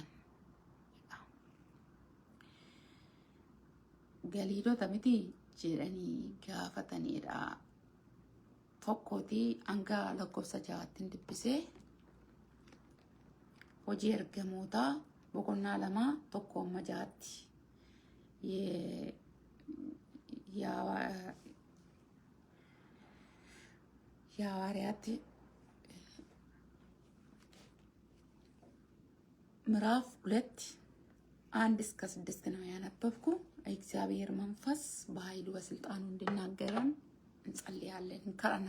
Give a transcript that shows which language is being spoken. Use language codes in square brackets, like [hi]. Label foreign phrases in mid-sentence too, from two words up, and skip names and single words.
[om] Galiilota miti jedhanii gaafataniidha. Tokkooti hanga lakkoofsa 6 dubbisee hojii ergamoota boqonnaa 2 1-6 [am] የሐዋርያት ምዕራፍ 2:1-6 ነው ያነበብኩ። እግዚአብሔር መንፈስ በኃይሉ በስልጣኑ እንድናገረን እንጸልያለን። እንከራና